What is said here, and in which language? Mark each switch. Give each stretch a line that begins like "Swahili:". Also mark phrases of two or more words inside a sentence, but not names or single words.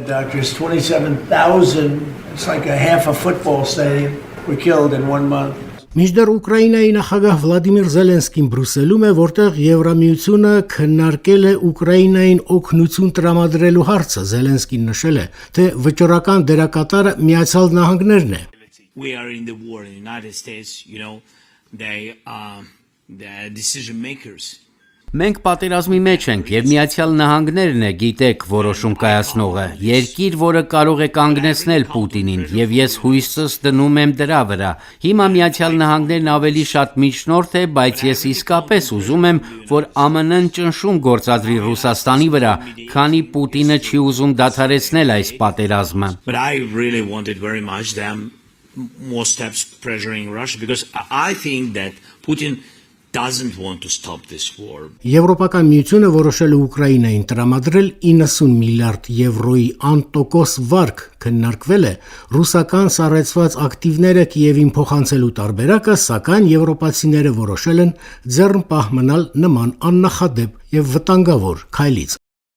Armenian: Մինչդեռ Ուկրաինայի նախագահ Վլադիմիր Զելենսկին Բրյուսելում է, որտեղ Եվրամիությունը քննարկել է Ուկրաինային օգնություն տրամադրելու հարցը։ Զելենսկին նշել է, թե վճռական դերակատարը Միացյալ Նահանգներն է։
English: We are in the war in the United States, they are the decision makers.
Armenian: Մենք պատերազմի մեջ ենք եւ Միացյալ Նահանգներն է, գիտեք, որոշում կայացնողը, երկիր, որը կարող է կանգնեցնել Պուտինին, եւ ես հույսս դնում եմ դրա վրա։ Հիմա Միացյալ Նահանգներն ավելի շատ միջնորդ է, բայց ես իսկապես ուզում եմ, որ ԱՄՆ-ն ճնշում գործադրի Ռուսաստանի վրա, քանի Պուտինը չի ուզում դադարեցնել այս պատերազմը։
English: But I really wanted very much them more steps pressuring Russia because I think that Putin doesn't want to stop this war.
Armenian: Եվրոպական միությունը որոշել է Ուկրաինային տրամադրել 90 միլիարդ եվրոյի անտոկոս վարկ, քննարկվել է ռուսական սառեցված ակտիվները Կիևին փոխանցելու տարբերակը, սակայն եվրոպացիները որոշել են ձեռնպահ մնալ նման աննախադեպ եւ վտանգավոր քայլից։